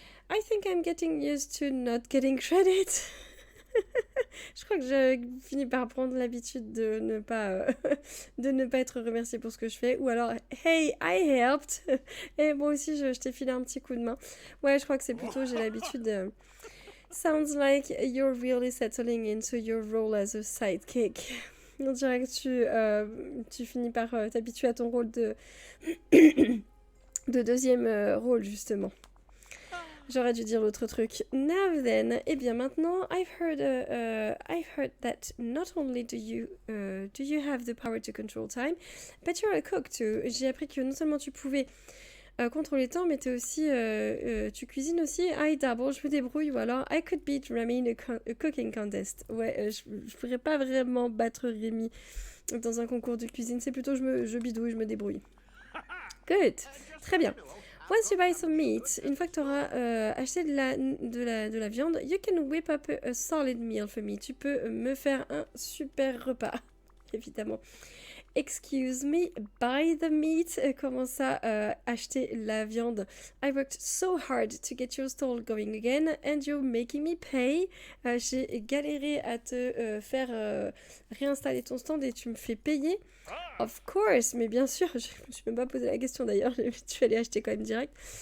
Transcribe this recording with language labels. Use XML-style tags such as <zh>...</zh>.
<en>I think I'm getting used to not getting credit.</en> <fr>Je crois que j'ai fini par prendre l'habitude de ne pas être remerciée pour ce que je fais. Ou alors,</fr> <en>hey, I helped.</en> <fr>Et moi aussi, je t'ai filé un petit coup de main. Ouais, je crois que c'est plutôt, j'ai l'habitude de...</fr> <en>Sounds like you're really settling into your role as a sidekick.</en> <fr>On dirait que tu finis par t'habituer à ton rôle de deuxième rôle, justement. J'aurais dû dire l'autre truc.</fr> <en>Now then,</en> <fr>eh bien maintenant,</fr> <en>I've heard that not only do you have the power to control time, but you're a cook too.</en> <fr>J'ai appris que non seulement tu pouvais contrôle les temps, mais tu cuisines aussi.</fr> <en>I dabble,</en> <fr>je me débrouille, ou alors</fr> <en>I could beat Remy in a cooking contest.</en> <fr>Ouais, je pourrais pas vraiment battre Rémi dans un concours de cuisine, c'est plutôt je bidouille, je me débrouille.</fr> <en>Good,</en> <fr>très bien.</fr> <en>Once you buy some meat,</en> <fr>une fois que tu auras acheté de la viande, you can whip up a solid meal for me. Tu peux me faire un super repas, évidemment.</fr> <en>Excuse me, buy the meat.</en> <fr>Comment ça, acheter la viande?</fr> <en>I worked so hard to get your stall going again and you're making me pay.</en> <fr>J'ai galéré à te faire réinstaller ton stand et tu me fais payer.</fr> <en>Of course,</en> <fr>mais bien sûr, je me suis même pas posé la question d'ailleurs, tu suis allée acheter quand même direct.</fr>